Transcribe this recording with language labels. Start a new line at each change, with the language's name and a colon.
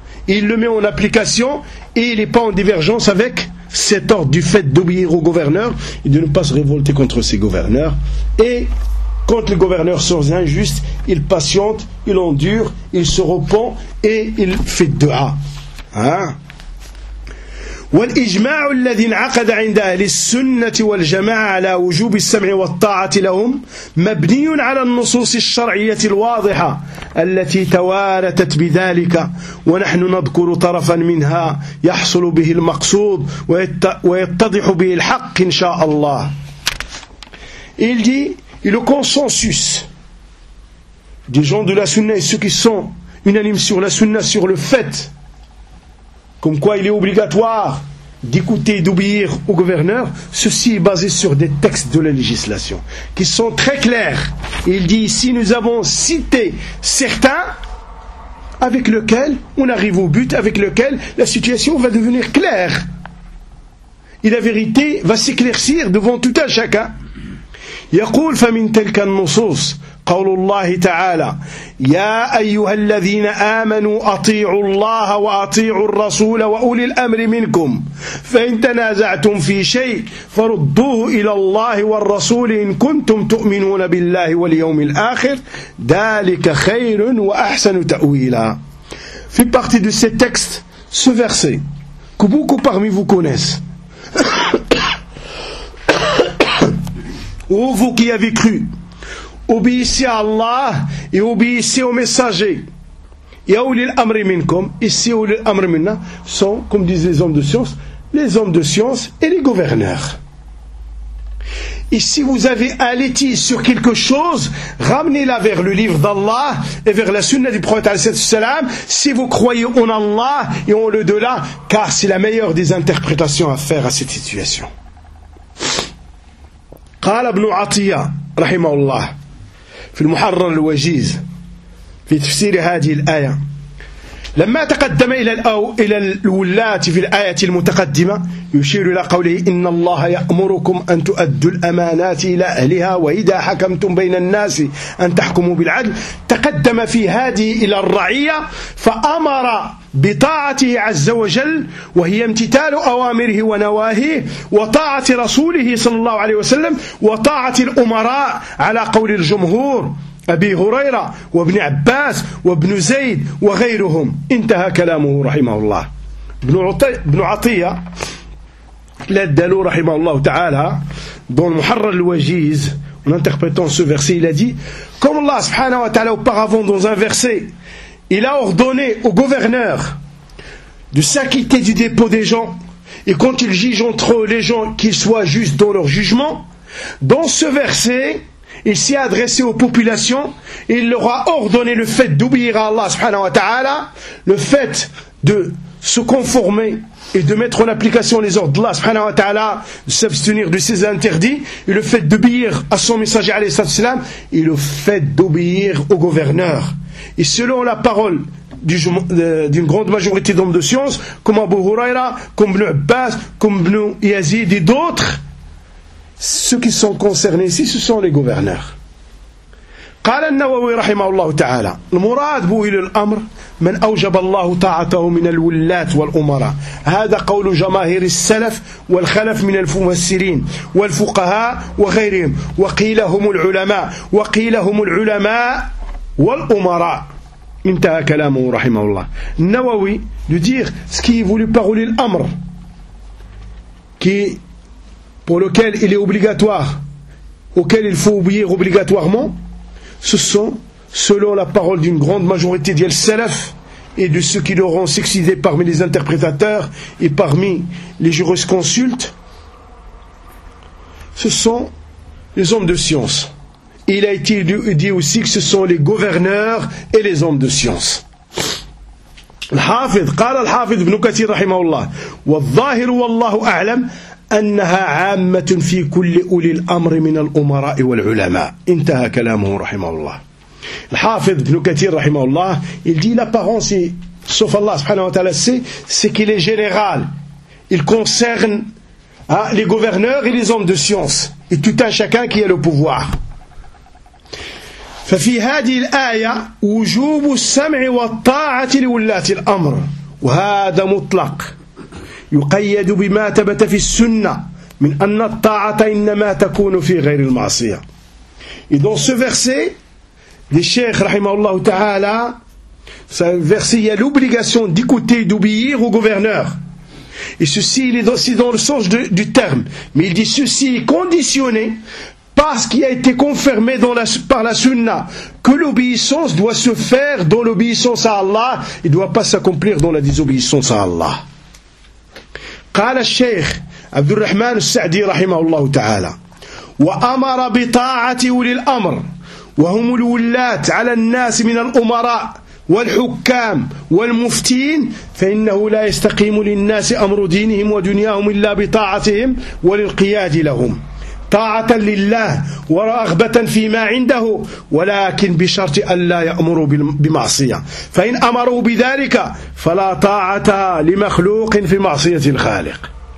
French: Il le met en application et il n'est pas en divergence avec cet ordre du fait d'obéir au gouverneur et de ne pas se révolter contre ses gouverneurs. Et quand les gouverneurs sont injustes, il patiente, il endure, il se repent et il fait dua. Hein?
Arabic: والإجماع الذي انعقد عند أهل السنة والجماعة على وجوب السمع والطاعة لهم مبني على النصوص الشرعية الواضحة التي توارثت بذلك ونحن نذكر طرفا منها يحصل به المقصود ويتضح به الحق إن شاء الله.
French: Il dit, le consensus des gens de la Sunna et ceux qui sont unanimes sur la Sunna sur le fait comme quoi il est obligatoire d'écouter et d'obéir au gouverneur, ceci est basé sur des textes de la législation qui sont très clairs. Il dit ici, nous avons cité certains avec lesquels on arrive au but, avec lesquels la situation va devenir claire et la vérité va s'éclaircir devant tout un chacun.
Arabic: يقول فمن تلك النصوص قول الله تعالى يا أيها الذين آمنوا أطيعوا الله وأطيعوا الرسول وأولي الأمر منكم فإن تنازعتم في شيء فردوه إلى الله والرسول إن كنتم تؤمنون بالله واليوم الآخر ذلك خير وأحسن تأويلا. في
French: partie de ce texte, ce verset que beaucoup parmi vous connaissent. Ô vous qui avez cru, obéissez à Allah et obéissez aux messagers. Et où les
Arabic: amri minkom,
French: ici où les
Arabic: amri minna,
French: sont, comme disent les hommes de science et les gouverneurs. Et si vous avez un litige sur quelque chose, ramenez-la vers le livre d'Allah et vers la sunna du prophète, si vous croyez en Allah et en l'au-delà, car c'est la meilleure des interprétations à faire à cette situation.
Arabic: قال ابن عطية رحمه الله في المحرر الوجيز في تفسير هذه الآية لما تقدم إلى الولاة في الآية المتقدمة يشير إلى قوله إن الله يأمركم أن تؤدوا الأمانات إلى أهلها وإذا حكمتم بين الناس أن تحكموا بالعدل تقدم في هذه إلى الرعية فأمر بطاعته عز وجل وهي امتثال أوامره ونواهيه وطاعة رسوله صلى الله عليه وسلم وطاعة الأمراء على قول الجمهور أبي هريرة وابن عباس وابن زيد وغيرهم انتهى كلامه رحمه الله. ابن عطية لدلو رحمه الله تعالى دون محرر الوجيز
French: en interprétant ce verset, il a dit comme Allah subhanahu wa ta'ala auparavant dans un verset il a ordonné au gouverneur de s'acquitter du dépôt des gens et quand il juge entre les gens qu'ils soient justes dans leur jugement, dans ce verset il s'est adressé aux populations et il leur a ordonné le fait d'obéir à Allah subhanahu wa ta'ala, le fait de se conformer et de mettre en application les ordres d'Allah subhanahu wa ta'ala, de s'abstenir de ses interdits et le fait d'obéir à son messager alayhi salatu wasalam et le fait d'obéir au gouverneur. Et selon la parole d'une grande majorité d'hommes de science comme Abu Huraira, comme Ibn Abbas, comme Ibn Yazid et d'autres, ceux qui sont concernés ici, ce sont les gouverneurs.
Arabic: قال النووي رحمه الله تعالى المراد بولي الأمر من أوجب الله طاعته من الولاة والأمراء هذا قول جماهير السلف والخلف من المفسرين والفقهاء وغيرهم وقيل هم العلماء وقيل هم العلماء والأمراء انتهى كلامه رحمه الله.
French: النووي de dire ce qui est voulu par ولي الأمر qui pour lequel il est obligatoire, auquel il faut obéir obligatoirement, ce sont, selon la parole d'une grande majorité des salaf et de ceux qui leur ont succédé parmi les interprétateurs et parmi les jurisconsultes, ce sont les hommes de science. Et il a été dit aussi que ce sont les gouverneurs et les hommes de science.
Arabic: Al-Hafidh, قال الحافظ ابن كثير رحمه الله والظاهر والله أعلم أنها عامة في كل أولي الأمر من الأمراء والعلماء انتهى كلامه رحمه الله. الحافظ ابن كثير رحمه الله
French: il dit l'apparence sauf Allah subhanahu wa ta'ala c'est qu'il est général, il concerne Hein, les gouverneurs et les hommes de science. Et tout un chacun qui a le pouvoir.
Arabic: ففي هذه الآية وجوب السمع والطاعة لولاة الأمر وهذا مطلق يقيد بما ثبت في السنة من أن الطاعة إنما تكون في غير المعصية.
French: Et dans ce verset, le Cheikh
Arabic: رحمه تعالى,
French: ce verset, il y a l'obligation d'écouter, d'obéir au gouverneur. Et ceci, il est dans le sens du terme. Mais il dit ceci est conditionné par ce qui a été confirmé par la sunna, que l'obéissance doit se faire dans l'obéissance à Allah, et ne doit pas s'accomplir dans la désobéissance à Allah.
Arabic: Qala al-Sheikh Abdul Rahman al-Sa'di rahimahullah ta'ala, wa amara bi ta'ati ulil amr, wa humul wullat ala al-nas min al-umara, والحكام والمفتين فإنه لا يستقيم للناس أمر دينهم ودنياهم إلا بطاعتهم والانقياد لهم طاعة لله ورغبة فيما عنده ولكن بشرط أن لا يأمروا بمعصية فإن أمروا بذلك فلا طاعة لمخلوق في معصية الخالق.